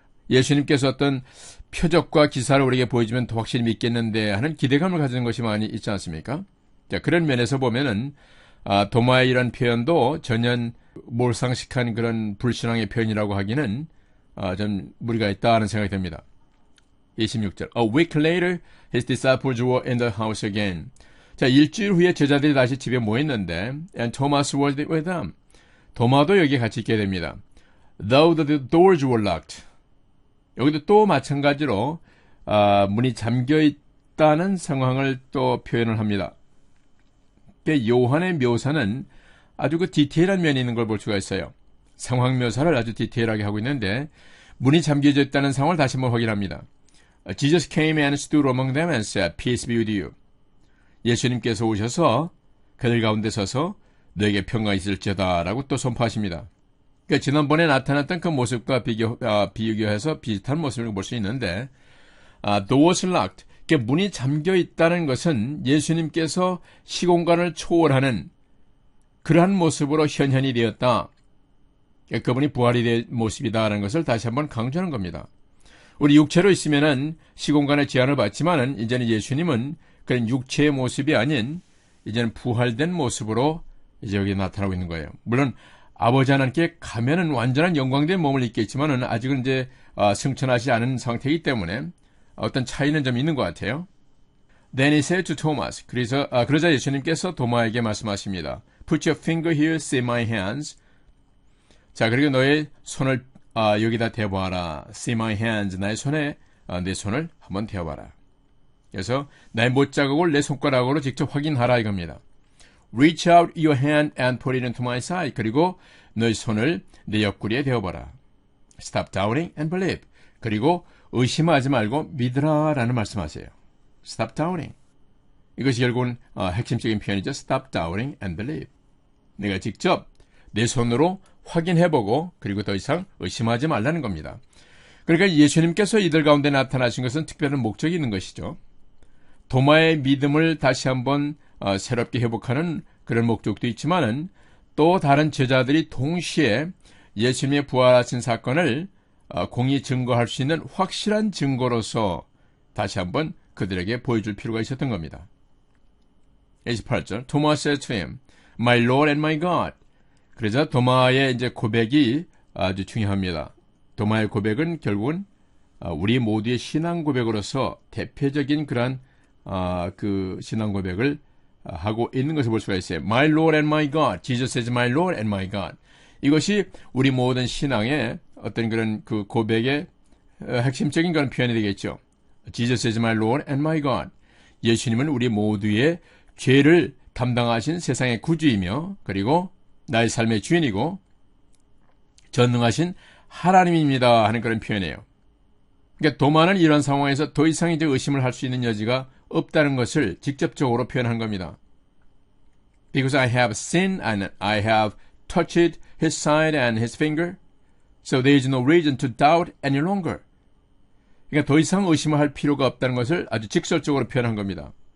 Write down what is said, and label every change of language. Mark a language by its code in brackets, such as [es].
[ko] 예수님께서 어떤 표적과 기사를 우리에게 보여주면 더 확실히 믿겠는데 하는 기대감을 가지는 것이 많이 있지 않습니까? 자, 그런 면에서 보면은 도마의 이런 표현도 전혀 몰상식한 그런 불신앙의 표현이라고 하기는 좀 무리가 있다 하는 생각이 듭니다. 26절. [en] A week later, his disciples were in the house again. [ko] 자, 일주일 후에 제자들이 다시 집에 모였는데, [en] and Thomas was with them. [ko] 도마도 여기에 같이 있게 됩니다. [en] Though the doors were locked. [ko] 여기도 또 마찬가지로 문이 잠겨 있다는 상황을 또 표현을 합니다. 요한의 묘사는 아주 그 디테일한 면이 있는 걸 볼 수가 있어요. 상황 묘사를 아주 디테일하게 하고 있는데 문이 잠겨져 있다는 상황을 다시 한번 확인합니다. [en] Jesus came and stood among them and said, Peace be with you. [ko] 예수님께서 오셔서 그들 가운데 서서 너에게 평강 있을지어다 라고 또 선포하십니다. 그러니까 지난번에 나타났던 그 모습과 비교해서 비슷한 모습을 볼 수 있는데 [en] doors locked. [ko] 그러니까 문이 잠겨 있다는 것은 예수님께서 시공간을 초월하는 그러한 모습으로 현현이 되었다. 그러니까 그분이 부활이 된 모습이다라는 것을 다시 한번 강조하는 겁니다. 우리 육체로 있으면은 시공간의 제한을 받지만은 이제는 예수님은 그런 육체의 모습이 아닌 이제는 부활된 모습으로 이제 여기 나타나고 있는 거예요. 물론 아버지 하나님께 가면은 완전한 영광된 몸을 입게 있지만은 아직은 이제 승천하지 않은 상태이기 때문에 어떤 차이는 좀 있는 것 같아요. [en] Then he said to Thomas. [ko] 그러자 예수님께서 도마에게 말씀하십니다. [en] Put your finger here, see my hands. [ko] 자, 그리고 너의 손을 여기다 대보아라. [en] See my hands. [ko] 나의 손에 내 손을 한번 대어봐라. 그래서 나의 못자국을 내 손가락으로 직접 확인하라 이겁니다. [en] Reach out your hand and put it into my side. [ko] 그리고 너의 손을 내 옆구리에 대어봐라. [en] Stop doubting and believe. [ko] 그리고 의심하지 말고 믿으라 라는 말씀하세요. [en] Stop doubting. [ko] 이것이 결국은 핵심적인 표현이죠. [en] Stop doubting and believe. [ko] 내가 직접 내 손으로 확인해보고 그리고 더 이상 의심하지 말라는 겁니다. 그러니까 예수님께서 이들 가운데 나타나신 것은 특별한 목적이 있는 것이죠. 도마의 믿음을 다시 한번 새롭게 회복하는 그런 목적도 있지만은 또 다른 제자들이 동시에 예수님의 부활하신 사건을 공히 증거할 수 있는 확실한 증거로서 다시 한번 그들에게 보여줄 필요가 있었던 겁니다. 28절. [en] Thomas said to him, My Lord and my God. [ko] 그러자 도마의 이제 고백이 아주 중요합니다. 도마의 고백은 결국은 우리 모두의 신앙 고백으로서 대표적인 그런 그 신앙 고백을 하고 있는 것을 볼 수가 있어요. [en] My Lord and my God. Jesus is my Lord and my God. [ko] 이것이 우리 모든 신앙의 어떤 그런 그 고백의 핵심적인 그런 표현이 되겠죠. [en] Jesus is my Lord and my God. [ko] 예수님은 우리 모두의 죄를 담당하신 세상의 구주이며 그리고 나의 삶의 주인이고 전능하신 하나님입니다 하는 그런 표현이에요. 그러니까 도마는 이런 상황에서 더 이상 이제 의심을 할 수 있는 여지가 없다는 것을 직접적으로 표현한 겁니다. [en] Because I have sinned and I have touched his side and his finger, so there is no reason to doubt any longer. [ko] 그러니까 더 이상 의심을 할 필요가 없다는 것을 아주 직설적으로 표현한 겁니다.